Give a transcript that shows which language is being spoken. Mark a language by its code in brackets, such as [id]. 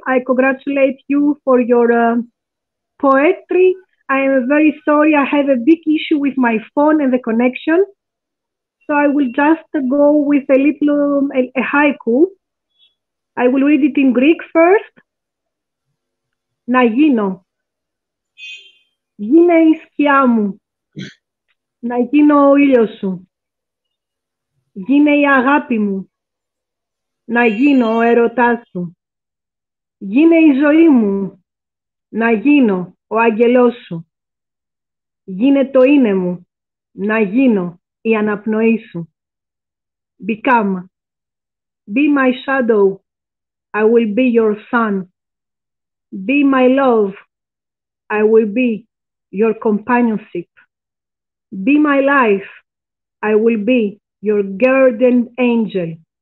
[en] I congratulate you for your poetry. I am very sorry, I have a big issue with my phone and the connection. So I will just go with a haiku. I will read it in Greek first, [el] να γίνω. Γίνε η σκιά μου, να γίνω ο ήλιος σου. Γίνε η αγάπη μου, να γίνω ο ερωτάς σου. Γίνε η ζωή μου, να γίνω ο αγγελός σου. Γίνε το είναι μου, να γίνω η αναπνοή σου. [en] Become, be my shadow, I will be your sun. Be my love, I will be your companionship. Be my life, I will be your guardian angel.